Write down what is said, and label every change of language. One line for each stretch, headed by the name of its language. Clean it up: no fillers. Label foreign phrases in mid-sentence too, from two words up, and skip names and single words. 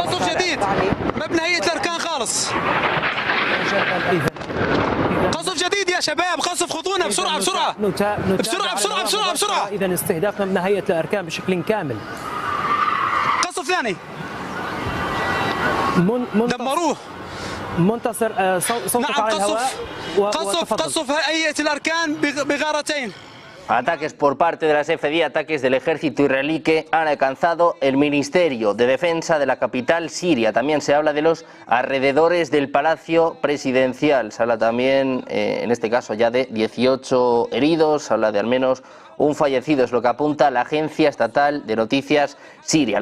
Arabic: قصف جديد مبنى هيئة الأركان خالص. قصف جديد يا شباب، قصف، خذونا بسرعة بسرعة بسرعة بسرعة بسرعة بسرعة. إذا استهداف مبنى هيئة الأركان بشكل كامل. قصف ثاني. دمروه. منتصر صوتك على الهواء. قصف هيئة الأركان بغارتين.
Spanish: Ataques por parte de las FDI, ataques del ejército israelí que han alcanzado el Ministerio de Defensa de la capital siria. También se habla de los alrededores del Palacio Presidencial. Se habla también, en este caso ya de 18 heridos, se habla de al menos un fallecido, es lo que apunta la Agencia Estatal de Noticias Siria.